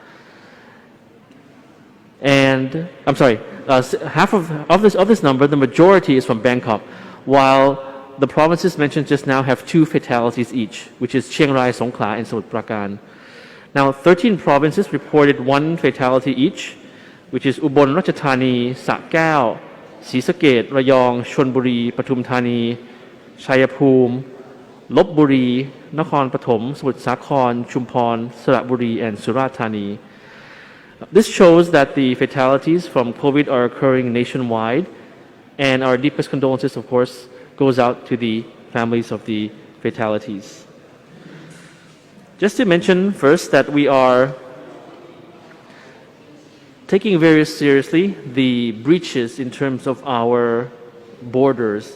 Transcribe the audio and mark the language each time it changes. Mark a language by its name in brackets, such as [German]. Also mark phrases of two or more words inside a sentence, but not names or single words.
[English] And I'm sorry, half of this number, the majority is from Bangkok, while the provinces mentioned just now have 2 fatalities each, which is Chiang Rai, Songkhla, and Samut Prakan. Now, 13 provinces reported 1 fatality each, which is Ubon Ratchathani, Sa Kaeo, ศรีสะเกษ Rayong, Chonburi, Pathum Thani, Chayaphum, Lopburi, Nakhon Pathom, Samut Sakhon, Chumpon, Saratburi, and Surat Thani. This shows that the fatalities from COVID are occurring nationwide, and our deepest condolences, of course, goes out to the families of the fatalities. Just to mention first that we are taking very seriously the breaches in terms of our borders,